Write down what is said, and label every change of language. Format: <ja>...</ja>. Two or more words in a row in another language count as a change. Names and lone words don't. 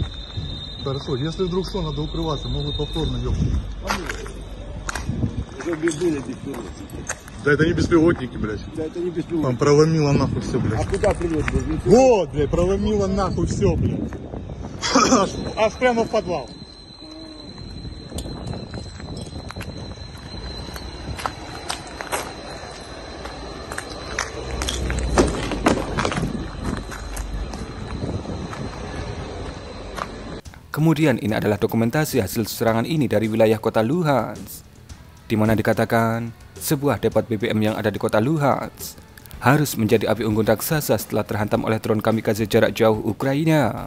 <ru>Хорошо, если вдруг что, надо укрываться, могут повторно ёбнуть. чтобы были беспилотники. Да это не беспилотники, блядь. Да это не Там беспилотники. проломило нахуй все, А блядь. куда прилет был? Вот, блядь, проломило нахуй все, блядь. Аж прямо в подвал.</ru> <id>Kemudian ini adalah dokumentasi hasil serangan ini dari wilayah kota Luhansk, di mana dikatakan sebuah depot BBM yang ada di kota Luhansk harus menjadi api unggun raksasa setelah terhantam oleh drone kamikaze jarak jauh Ukraina.</id>